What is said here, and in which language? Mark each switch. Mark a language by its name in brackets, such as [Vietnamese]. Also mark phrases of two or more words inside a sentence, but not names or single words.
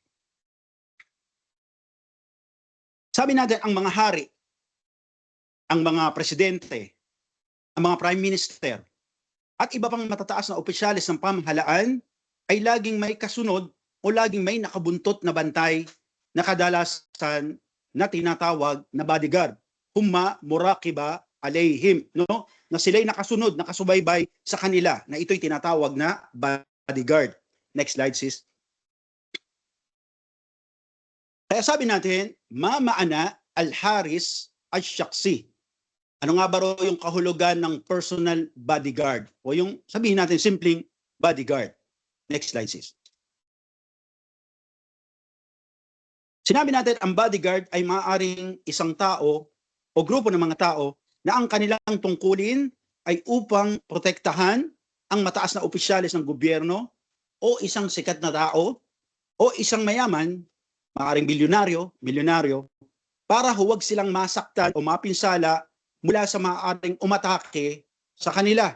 [Filipino] Sabi natin, ang mga hari, ang mga presidente, ang mga [English] prime minister, [Filipino] at iba pang matataas na opisyalis ng pamahalaan ay laging may kasunod o laging may nakabuntot na bantay na kadalasan na tinatawag na bodyguard. [Arabic] هم مراقبة عليهم, [Filipino] no? Na sila'y nakasunod, nakasubaybay sa kanila, na ito'y tinatawag na bodyguard. [English] Next slide, [Filipino] sis. Kaya sabi natin, [Arabic] ما معنى الحارس الشخصي. [Filipino] Ano nga ba ro yung kahulugan ng [English] personal bodyguard? [Filipino] O yung sabihin natin simpleng bodyguard. [English] Next slide, sis. [Filipino] Sinabi natin ang bodyguard ay maaaring isang tao o grupo ng mga tao na ang kanilang tungkulin ay upang protektahan ang mataas na opisyalis ng gobyerno o isang sikat na tao o isang mayaman, maaaring milyonaryo, para huwag silang masaktan o mapinsala mula sa maaaring umatake sa kanila.